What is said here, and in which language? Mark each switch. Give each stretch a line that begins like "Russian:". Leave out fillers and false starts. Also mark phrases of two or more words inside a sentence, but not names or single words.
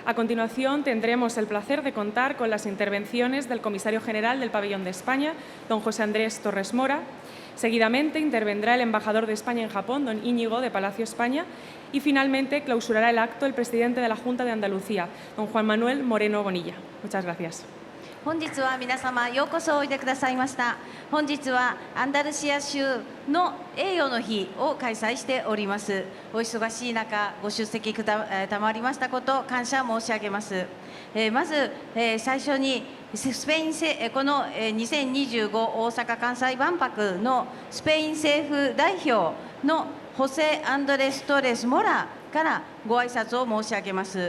Spanish: A continuación, tendremos el placer de contar con las intervenciones del comisario general del Pabellón de España, don José Andrés Torres Mora. Seguidamente intervendrá el embajador de España en Japón, don Íñigo de Palacio España. Y finalmente clausurará el acto el presidente de la Junta de Andalucía, don Juan Manuel Moreno Bonilla. Muchas gracias.
Japanese: 本日は皆様ようこそおいでくださいました。本日はアンダルシア州の栄誉の日を開催しております。お忙しい中ご出席くだまりましたこと感謝申し上げます。まず、最初にスペインこの2025大阪・関西万博のスペイン政府代表のホセ・アンドレス・トレス・モラからご挨拶を申し上げます。